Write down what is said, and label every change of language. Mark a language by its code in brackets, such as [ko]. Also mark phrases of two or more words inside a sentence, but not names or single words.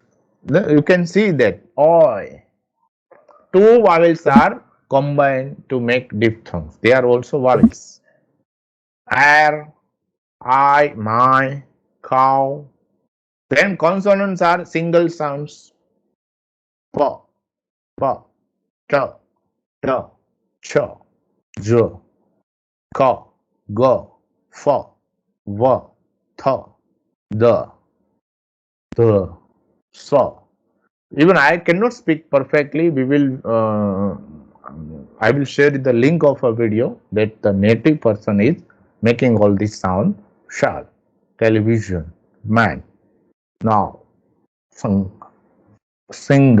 [en] You can see that oi. Two vowels are combined to make diphthongs. They are also vowels. Air, I, my, cow. Then consonants are single sounds. Pa, pa, ta, ta, cha, j, ka, ga, fa, va, tha, the, sa. Even I cannot speak perfectly. We will, I will share the link of a video that the native person is making all this sound. Shall, television, man, now, sing.